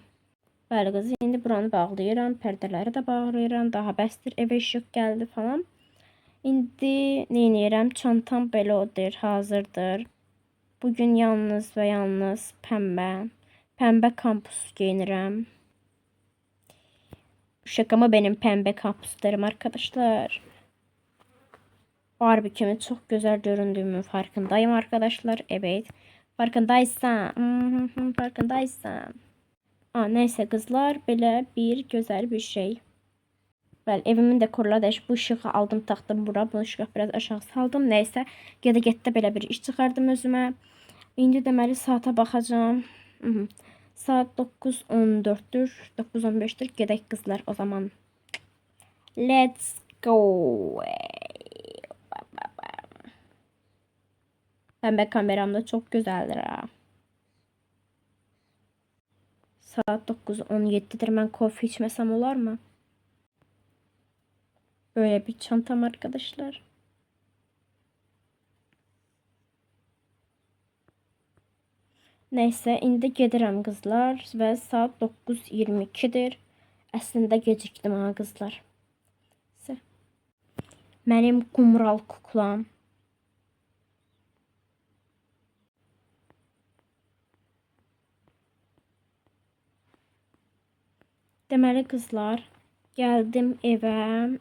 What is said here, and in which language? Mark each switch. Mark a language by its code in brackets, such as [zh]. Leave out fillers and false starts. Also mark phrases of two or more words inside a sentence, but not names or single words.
[az] Bəli qız, indi buranı bağlayıram, pərdələri də bağlayıram. Daha bəsdir, evə işıq gəldi falan. İndi nə edirəm? Çantam belə odur, hazırdır. Bugün yalnız və yalnız pəmbə kampus giyinirəm. [tr] Şakama benim pembe kampuslarım arkadaşlar. Barbie kimi çok güzel göründüğümün farkındayım arkadaşlar. Evet. Farkındaysan. Farkındaysan. Neyse kızlar. Böyle bir güzel bir şey. [az] Bəli, evimin dekorları da bu ışığı aldım, taxdım bura. Bu ışığı biraz aşağı saldım. Neyse. Gedə-getdə belə bir iş çıxardım özümə. İndi deməli saata baxacağım. Saat 9:14'dür. 9:15'dir. Gedək kızlar o zaman. [en] Let's go. [az] Pembe kameram da çok güzeldir ha. Saat 9:17'dir. [tr] Ben kofi içmesem olar mı? Böyle bir çantam arkadaşlar. [az] Neyse indi gedirəm kızlar ve saat 9:22'dir. Əslində gecikdim ha kızlar. Mənim qumral kuklam. Deməli kızlar, geldim evə.